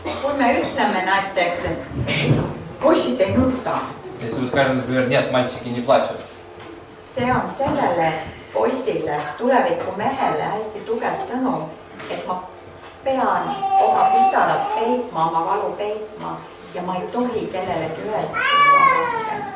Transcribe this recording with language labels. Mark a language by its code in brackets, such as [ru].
[et] Kui me ütleme näiteks, et poisid ei nuta, [ru] Если мы скажем, например, нет, мальчики не плачут, [et] see on sellele poisile, tuleviku mehele hästi tugev sõnum, et ma pean oma pisarad peitma, oma valu peitma ja ma ei tohi kellelegi öelda, et mul on raske.